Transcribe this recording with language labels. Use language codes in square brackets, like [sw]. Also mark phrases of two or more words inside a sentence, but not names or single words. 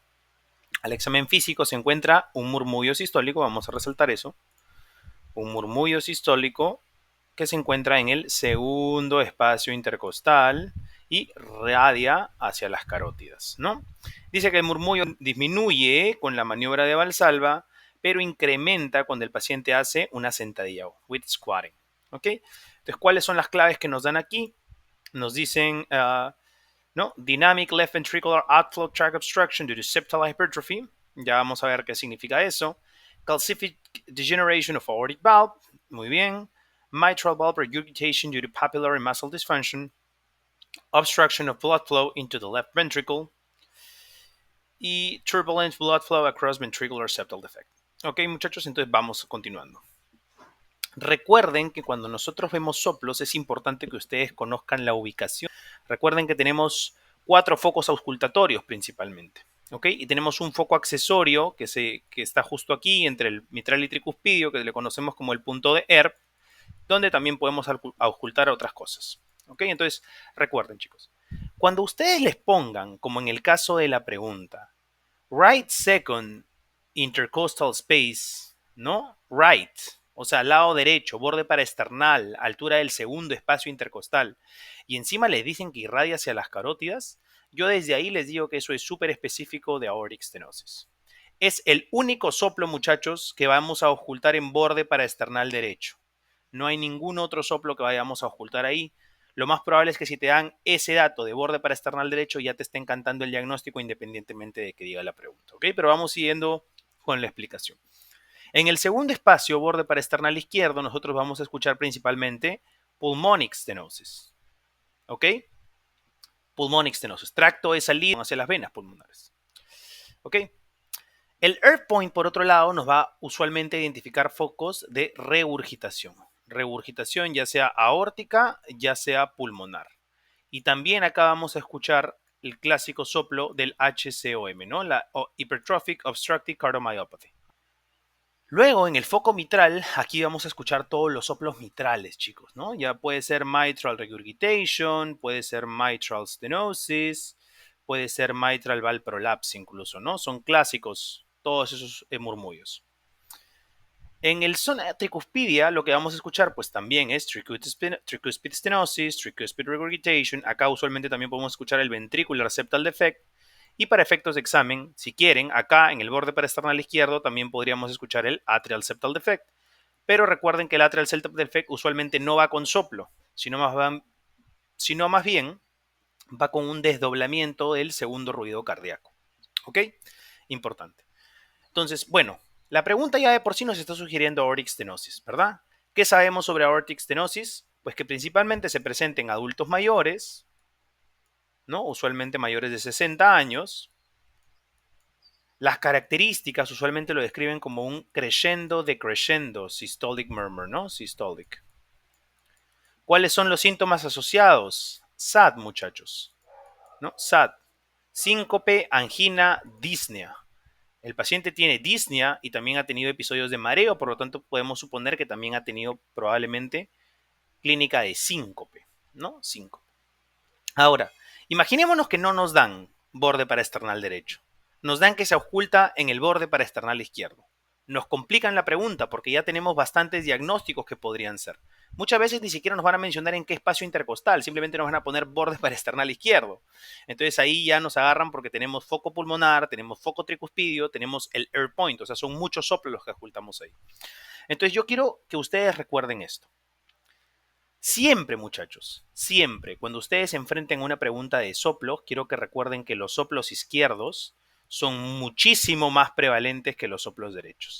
[es] Al examen físico se encuentra un murmullo sistólico, vamos a resaltar eso, un murmullo sistólico que se encuentra en el segundo espacio intercostal y radia hacia las carótidas, ¿no? Dice que el murmullo disminuye con la maniobra de Valsalva, pero incrementa cuando el paciente hace una sentadilla, [en] with squatting, [es] ¿ok? Entonces, ¿cuáles son las claves que nos dan aquí? Nos dicen, ¿no? [en] Dynamic left ventricular outflow tract obstruction due to septal hypertrophy. [es] Ya vamos a ver qué significa eso. [en] Calcific degeneration of aortic valve. [es] Muy bien. [en] Mitral valve regurgitation due to papillary muscle dysfunction. Obstruction of blood flow into the left ventricle. Y turbulent blood flow across ventricular septal defect. [es] Ok, muchachos, entonces vamos continuando. Recuerden que cuando nosotros vemos soplos es importante que ustedes conozcan la ubicación. Recuerden que tenemos 4 focos auscultatorios principalmente, ¿ok? Y tenemos un foco accesorio que está justo aquí entre el mitral y tricuspidio, que le conocemos como el punto de Ehrb, donde también podemos auscultar otras cosas, ¿ok? Entonces, recuerden, chicos, cuando ustedes les pongan, como en el caso de la pregunta, [en] right second intercostal space, ¿no? Right, [es] o sea, lado derecho, borde paraesternal, altura del segundo espacio intercostal, y encima les dicen que irradia hacia las carótidas, yo desde ahí les digo que eso es súper específico de [en] aortic stenosis. [es] Es el único soplo, muchachos, que vamos a ocultar en borde paraesternal derecho. No hay ningún otro soplo que vayamos a ocultar ahí. Lo más probable es que si te dan ese dato de borde paraesternal derecho ya te estén cantando el diagnóstico independientemente de que diga la pregunta, ¿ok? Pero vamos siguiendo con la explicación. En el segundo espacio, borde paraesternal izquierdo, nosotros vamos a escuchar principalmente [en] pulmonic stenosis, [es] ¿ok? [en] Pulmonic stenosis, [es] tracto de salida hacia las venas pulmonares, ¿ok? El Earth Point, por otro lado, nos va usualmente a identificar focos de regurgitación. Regurgitación ya sea aórtica, ya sea pulmonar. Y también acá vamos a escuchar el clásico soplo del HCOM, ¿no? [en] La Hypertrophic Obstructive Cardiomyopathy. [es] Luego, en el foco mitral, aquí vamos a escuchar todos los soplos mitrales, chicos, ¿no? Ya puede ser [en] mitral regurgitation, [es] puede ser [en] mitral stenosis, [es] puede ser [en] mitral valve prolapse [es] incluso, ¿no? Son clásicos todos esos murmullos. En el zona tricuspidia, lo que vamos a escuchar, pues también es [en] tricuspid stenosis, tricuspid regurgitation. [es] Acá usualmente también podemos escuchar el [en] ventricular septal defect. [es] Y para efectos de examen, si quieren, acá en el borde paraesternal izquierdo también podríamos escuchar el [en] atrial septal defect. [es] Pero recuerden que el [en] atrial septal defect [es] usualmente no va con soplo, sino más bien va con un desdoblamiento del segundo ruido cardíaco. ¿Ok? Importante. Entonces, bueno, la pregunta ya de por sí nos está sugiriendo [en] aortic stenosis, [es] ¿verdad? ¿Qué sabemos sobre [en] aortic stenosis? [es] Pues que principalmente se presenta en adultos mayores, ¿no? Usualmente mayores de 60 años. Las características usualmente lo describen como un [en] crescendo decrescendo systolic murmur, [es] ¿no? Systolic. ¿Cuáles son los síntomas asociados? SAD, muchachos, ¿no? SAD. Síncope, angina, disnea. El paciente tiene disnea y también ha tenido episodios de mareo, por lo tanto podemos suponer que también ha tenido probablemente clínica de síncope, ¿no? Síncope. Ahora, imaginémonos que no nos dan borde paraesternal derecho. Nos dan que se oculta en el borde paraesternal izquierdo. Nos complican la pregunta porque ya tenemos bastantes diagnósticos que podrían ser. Muchas veces ni siquiera nos van a mencionar en qué espacio intercostal, simplemente nos van a poner borde paraesternal izquierdo. Entonces ahí ya nos agarran porque tenemos foco pulmonar, tenemos foco tricuspidio, tenemos el air point, o sea, son muchos soplos los que ocultamos ahí. Entonces yo quiero que ustedes recuerden esto. Siempre, muchachos, siempre, cuando ustedes se enfrenten a una pregunta de soplos, quiero que recuerden que los soplos izquierdos son muchísimo más prevalentes que los soplos derechos.